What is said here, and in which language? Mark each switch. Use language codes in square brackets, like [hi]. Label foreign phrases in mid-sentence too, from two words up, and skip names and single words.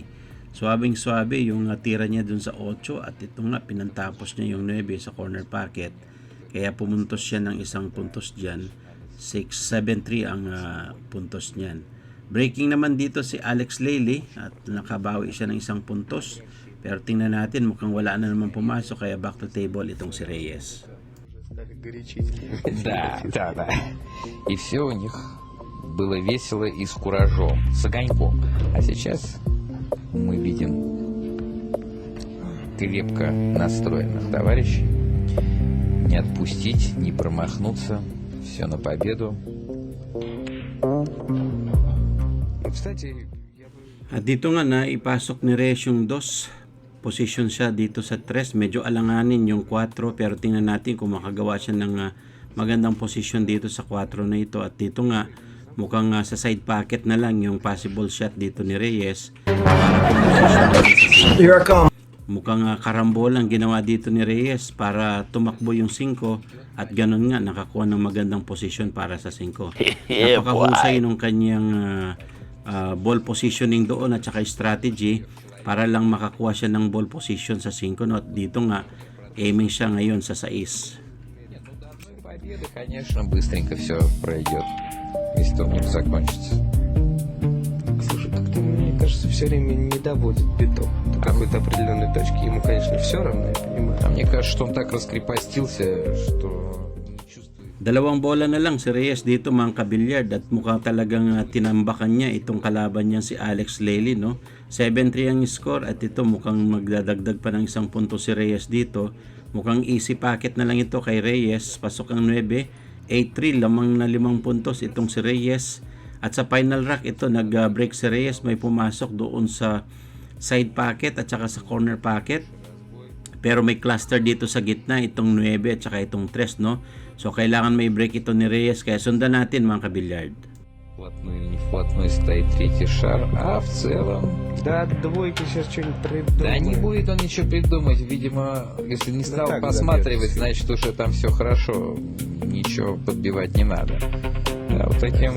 [tl] Swabing-swabe yung tira niya dun sa 8, at ito nga pinantapos niya yung 9 sa [en] corner pocket. [tl] Kaya pumuntos siya ng 1 puntos dyan. 6-7-3 ang puntos niyan. Breaking naman dito si Alex Lely at nakabawi siya ng 1 puntos. Pero tingnan natin, mukhang wala na naman pumasok, kaya [en] back to table [tl] itong si Reyes. [ru] Стали горячее. Да. И все у них было весело и с куражом, с огоньком. А сейчас мы видим крепко настроенных товарищей. Не отпустить, не промахнуться. Все на победу. Кстати, [tl] At dito nga na ipasok ni Reyes yung 2. Position siya dito sa 3. Medyo alanganin yung 4, pero tingnan natin kung makagawa siya ng magandang position dito sa 4 na ito. At dito nga mukhang sa [en] side pocket [tl] na lang yung [en] possible shot [tl] dito ni Reyes para position. Mukhang karambol ang ginawa dito ni Reyes para tumakbo yung 5, at ganun nga nakakuha ng magandang position para sa 5. Napakahusay nung kanyang [en] ball positioning [tl] doon at saka strategy para lang makakuha siя ng [en] ball position [tl] sa 5, no? At dito nga aiming siya ngayon sa 6. [ru] Победа, конечно, быстренько все пройдет, если турнир закончится. слушай, как-то мне кажется, все время не доводит биток до какой-то определенной точки. Ему, конечно, все равно, я понимаю. А мне кажется, что он так раскрепостился, что не чувствует. [tl] 2 bola na lang si Reyes dito mga kabilyard, at mukhang talagang tinambakan niya itong kalaban niya si Alex Lely, no? 7-3 ang score, at ito mukhang magdadagdag pa ng 1 punto si Reyes dito. Mukhang [en] easy packet [tl] na lang ito kay Reyes. Pasok ang 9, 8-3, lamang na 5 puntos itong si Reyes. At sa [en] final rack [tl] ito nag-break si Reyes, may pumasok doon sa [en] side pocket [tl] at saka sa [en] corner pocket. [tl] Pero may cluster dito sa gitna itong 9 at saka itong 3, no? So kailangan may break ito ni Reyes, kaya sundan natin mga kabilyard. [ru] Вплотную или не вплотную стоит 3-й шар, а в целом... Да, двойки сейчас что-нибудь придумают. Да не будет он ничего придумать, видимо, если не стал так посматривать, забьется. значит уже там все хорошо, ничего подбивать не надо. Да, вот таким